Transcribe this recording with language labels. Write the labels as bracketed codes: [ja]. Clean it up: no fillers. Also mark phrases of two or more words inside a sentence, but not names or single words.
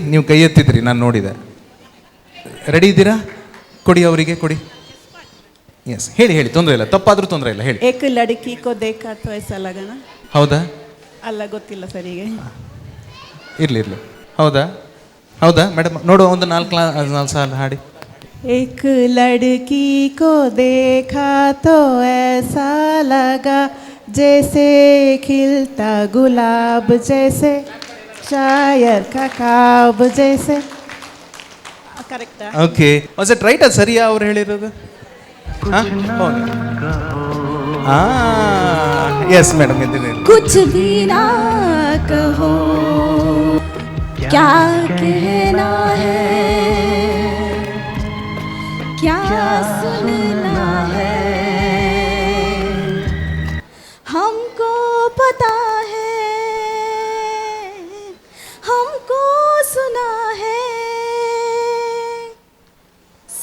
[kn] ನೀವು ಕೈ ಎತ್ತಿದ್ರಿ, ನಾನು ನೋಡಿದೆ. ರೆಡಿ ಇದ್ದೀರಾ? ಕೊಡಿ, ಅವರಿಗೆ ಕೊಡಿ. ಎಸ್, ಹೇಳಿ. ತೊಂದರೆ ಇಲ್ಲ, ತಪ್ಪಾದ್ರೂ ತೊಂದರೆ ಇಲ್ಲ, ಹೇಳಿ. [hi] एक लड़की को देखा तो ऐसा लगना. [kn] ಹೌದಾ? ಅಲ್ಲ, ಗೊತ್ತಿಲ್ಲ ಸರಿಗೆ. ಇರ್ಲಿ. ಹೌದಾ ಮೇಡಮ್? ನೋಡುವ, ಒಂದು 4 ಸಾಲ ಹಾಡಿ. [hi] एक लड़की को देखा तो ऐसा लगा जैसे खिलता गुलाब जैसे, शायर का ख्वाब जैसे. [kn] ಕರೆಕ್ಟಾ? ಓಕೆ. [en] was it right? [kn] ಅದು ಸರಿಯಾ ಅವ್ರು ಹೇಳಿರೋದು? [en] yes madam, [kn] ಇದ್ದೀನಿ. [hi] कुछ भी ना कहो क्या कहना है, क्या सुनना है, हमको पता है, हमको सुना है,